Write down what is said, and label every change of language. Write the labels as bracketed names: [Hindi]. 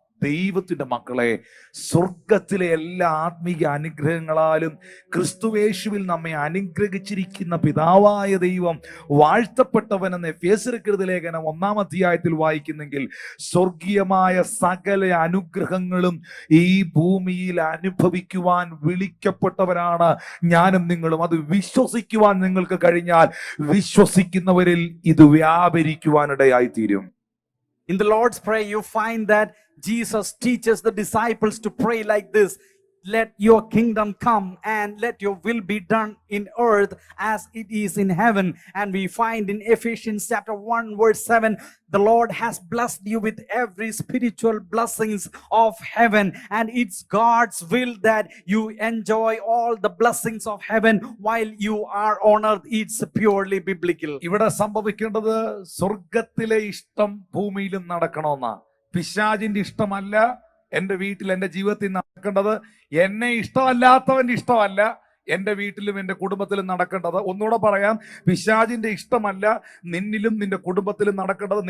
[Malayalam] ദൈവത്തിന്റെ മക്കളെ, സ്വർഗത്തിലെ എല്ലാ ആത്മീയ അനുഗ്രഹങ്ങളാലും ക്രിസ്തുവേശുവിൽ നമ്മെ അനുഗ്രഹിച്ചിരിക്കുന്ന പിതാവായ ദൈവം വാഴ്ത്തപ്പെട്ടവനെന്ന് എഫേസ്യർക്കെഴുതിയ ലേഖനം 1-ാം അധ്യായത്തിൽ വായിക്കുന്നെങ്കിൽ, സ്വർഗീയമായ സകല അനുഗ്രഹങ്ങളും ഈ ഭൂമിയിൽ അനുഭവിക്കുവാൻ വിളിക്കപ്പെട്ടവരാണ് ഞാനും നിങ്ങളും. അത് വിശ്വസിക്കുവാൻ നിങ്ങൾക്ക് കഴിഞ്ഞാൽ വിശ്വസിക്കുന്നവരിൽ ഇത് വ്യാപരിക്കുവാനിടയായി തീരും. [English] In the Lord's Prayer, you find that Jesus teaches the disciples to pray like this: let your kingdom come and let your will be done in earth as it is in heaven. And we find in Ephesians chapter 1 verse 7, the Lord has blessed you with every spiritual blessings of heaven, and it's God's will that you enjoy all the blessings of heaven while you are on earth. It's purely biblical. [Malayalam] ഇവിടെ സംഭവിക്കേണ്ടത് സ്വർഗത്തിലെ ഇഷ്ടം ഭൂമിയിലും നടക്കണമെന്നാ. പിശാചിന്റെ ഇഷ്ടമല്ല എന്റെ വീട്ടിൽ, എന്റെ ജീവിതത്തിൽ നടക്കേണ്ടത്. എന്നെ ഇഷ്ടമല്ലാത്തവന്റെ ഇഷ്ടമല്ല എന്റെ വീട്ടിലും എന്റെ കുടുംബത്തിലും നടക്കേണ്ടത്. ഒന്നുകൂടെ പറയാം, പിശാചിന്റെ ഇഷ്ടമല്ല നിന്നിലും നിന്റെ കുടുംബത്തിലും നടക്കേണ്ടത്.